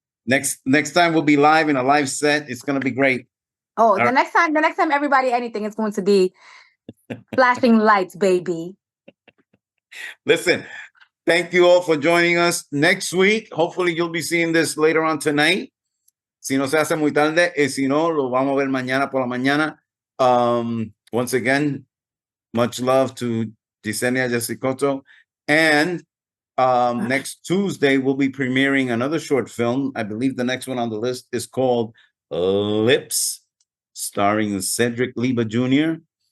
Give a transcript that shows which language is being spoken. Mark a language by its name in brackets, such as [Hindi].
[English] Next time we'll be live in a live set. It's going to be great. Oh, the next time everybody anything is going to be flashing lights, baby. Listen, thank you all for joining us next week. Hopefully you'll be seeing this later on tonight. [Spanish] Si no se hace muy tarde, si no, lo vamos a ver mañana por la mañana. [English] Once again, much love to Yecenia Jessie Cotto. And next Tuesday, we'll be premiering another short film. I believe the next one on the list is called Lips, starring Cedric Leba Jr.